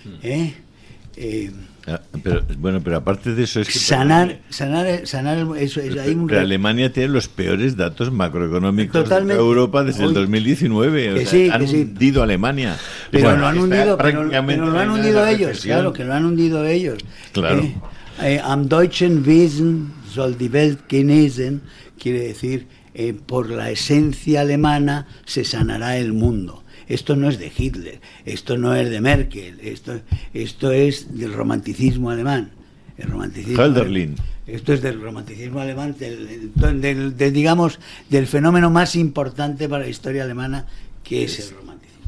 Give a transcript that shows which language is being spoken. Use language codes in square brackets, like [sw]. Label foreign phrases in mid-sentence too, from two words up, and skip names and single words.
[es] pero aparte de eso es que sanar eso es, hay un... Pero Alemania tiene los peores datos macroeconómicos de Europa desde el 2019. Han hundido a Alemania. Pero lo han hundido ellos, claro, que lo han hundido ellos. Claro. [de] Am deutschen Wesen soll die Welt genesen, [es] quiere decir, por la esencia alemana se sanará el mundo. Esto no es de Hitler, esto no es de Merkel, esto es del romanticismo alemán. El romanticismo Hölderlin. Esto es del romanticismo alemán, digamos, del fenómeno más importante para la historia alemana, que es el romanticismo.